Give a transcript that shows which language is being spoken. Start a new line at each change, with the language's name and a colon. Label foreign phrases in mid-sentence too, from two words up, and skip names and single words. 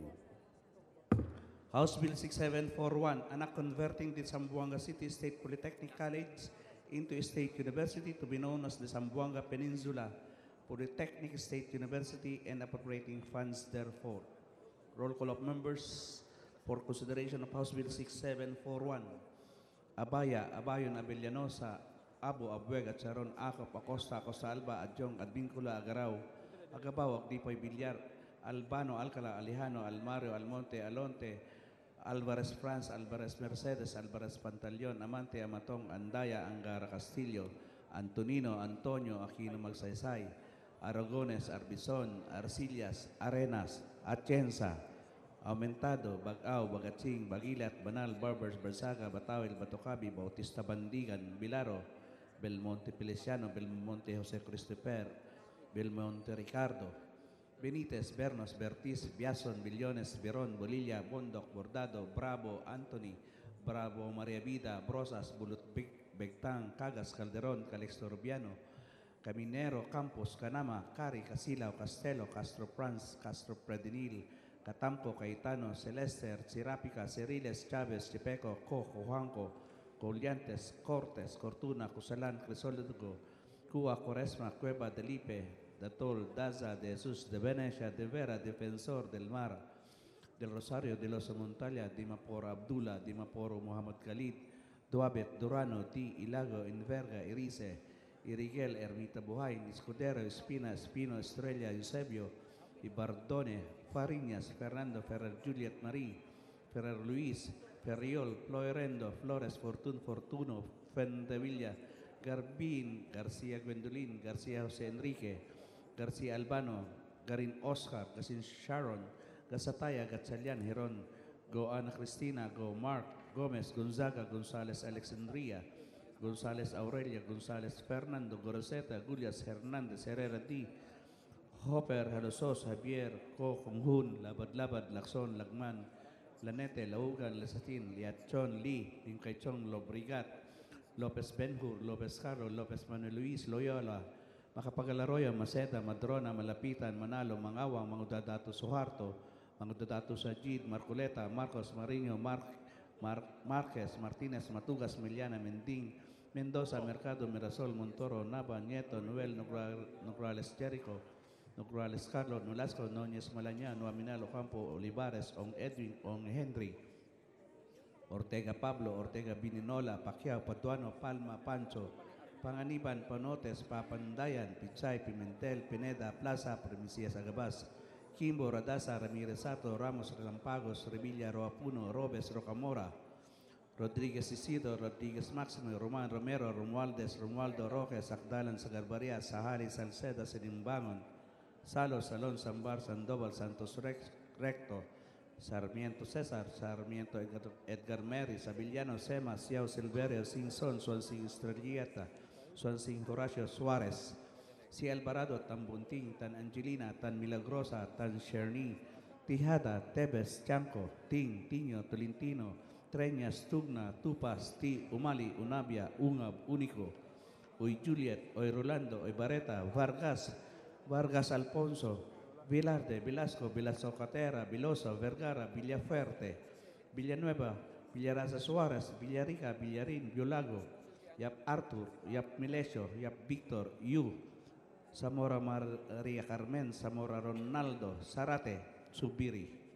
English: House Bill 6741, an act converting the Zamboanga City State Polytechnic College into a state university to be known as the Zamboanga Peninsula Polytechnic State University and appropriating funds therefor. Roll call of members for consideration of House Bill 6741. Abaya, Abayon, Abellanosa, Abu, Abuega, Charon, Acop, Acosta, Acosta Alba, Adjong, Advincula, Agaraw, Agabaw, Agdipoy, Villar, Albano, Alcala, Alejano, Almario, Almonte, Alonte, Alvarez France, Alvarez Mercedes, Alvarez Pantaleon, Amante, Amatong, Andaya, Angara Castillo, Antonino Antonio Aquino Magsaysay, Aragones Arbison, Arcillas, Arenas, Atienza, Aumentado, Bagao, Bagatsing, Bagilat, Banal, Barbers, Barsaga, Batawil, Batocabi, Bautista Bandigan, Bilaro, Belmonte Feliciano, Belmonte Jose Christopher, Belmonte Ricardo, Benitez, Bernos, Bertis, Biason, Billones, Biron, Bolilla, Bondoc, Bordado, Bravo, Anthony, Bravo, Maria Vida, Brosas, Bulut, Begtang, Cagas, Calderon, Calixto Rubiano, Caminero, Campos, Canama, Cari, Casilao, Castelo, Castro Franz, Castro Predinil, Catamco, Caetano, Celester, Chirapica, Ceriles, Chavez, Chipeco, Cojo, Juanco, Colliantes, Cortes, Cortuna, Cusalan, Crisoldugo, Cua, Coresma, Cueva, Delipe, Datol, Daza, de Jesus, de Venecia, de Vera, Defensor del Mar, del Rosario, de los Montalia, Dimapor Abdullah, Dimaporo Muhammad Khalid, Duabet, Durano, Di, Ilago, Inverga, Irice, Irigel, Ermita Buhay, Escudero, Espina, Espino, Estrella, Eusebio, Ibardone, Fariñas, Fernando, Ferrer, Juliet Marie, Ferrer Luis, Ferriol, Floerendo, Flores, Fortun, Fortuno, Fendevilla, Garbin, García Gwendolyn, García José Enrique, García Albano, Garin Oscar, Gasin Sharon, Gasataya, Gatchalian, Heron, Go Ana Cristina, Go Mark, Gomez, Gonzaga, González Alexandria, González Aurelia, González Fernando, Goroseta, Gulias, Hernández, Herrera D, Hopper, Halosos, Javier, Ko, Konghun, Labad-Labad, Lacson, Lagman, Lanete, Laugan, Lesatin, Liachon, Lee, Lincaichong, Lobrigat, Lopez Benhur, Lopez Caro, Lopez Manuel Luis, Loyola, Makapagalaroyo, Maceda, Madrona, Malapitan, Manalo, Mangawang, Mangudadato Suharto, Mangudadato Sajid, Marcoleta, Marcos, Marino, Marquez, Martinez, Matugas, Miliana, Mending, Mendoza, Mercado, Mirasol, Montoro, Nava, Nieto, Noel, Nograles, Jericho, Nograles, Carlos, Nolasco, Núñez, Malaña, Noaminal, Ocampo, Olivares, Ong Edwin, Ong Henry, Ortega Pablo, Ortega Bininola, Pacquiao, Patuano, Palma, Pancho, Panganiban, Panotes, Papandayan, Pichay, Pimentel, Pineda, Plaza, Primicias Agabas, Kimbo, Radasa, Ramirez Sato, Ramos, Relampagos, Revilla, Roapuno, Robes, Rocamora, Rodríguez Isidro, Rodríguez Máximo, Román Romero, Romualdez, Romualdo Rojas, Akdalan, Sagarbaria, Sahari, Salceda, Sinimbangon, Salo, Salón, Sambar, Sandoval, Santos Recto, Sarmiento César, Sarmiento Edgar Mary, Sabillano, Sema, Siao Silverio, Sinson, Swansing Estrellita, Swansing Horacio Suarez, Si Alvarado, Tan Bunting, Tan Angelina, Tan Milagrosa, Tan Sherni, Tijada, Tebes, Chanco, Ting, Tiño, Tolentino, Treñas, Tugna, Tupas, Ti, Umali, Unabia, Ungab, Único, Uy Juliet, Uy Rolando, Uy Bareta, Vargas, Vargas Alfonso, Vilarde, Velasco, Velasco Catera, Vilosa, Vergara, Villafuerte, Villanueva, Villarasa Suárez, Villarica, Villarín, Violago, Yap Arthur, Yap Milesio, Yap Victor, Yu, Zamora Maria Carmen, Zamora Ronaldo, Zarate, Subiri.